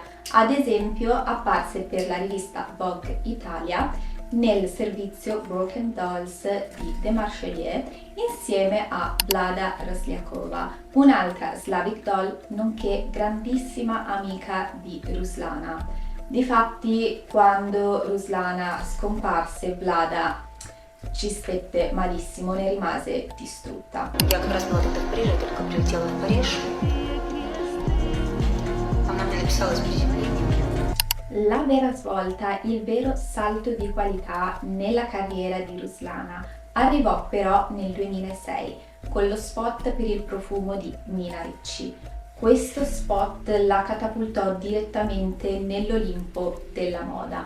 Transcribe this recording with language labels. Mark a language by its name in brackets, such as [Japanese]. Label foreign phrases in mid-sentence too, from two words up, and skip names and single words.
[Italian] Ad esempio apparse per la rivista Vogue Italia nel servizio Broken Dolls di De Marchelier insieme a Vlada Rosliakova, un'altra [English] Slavic doll [Italian] nonché grandissima amica di Ruslana. Difatti, quando Ruslana scomparse, Vlada ci stette malissimo, ne rimase distrutta. [Russian] Я как раз была тогда в Париже, только прилетела в Париж. Она мне написала с приземлением. [Italian] La vera svolta, il vero salto di qualità nella carriera di Ruslana arrivò però nel 2006 con lo spot per il profumo di Nina Ricci. Questo spot la catapultò direttamente nell'Olimpo della moda.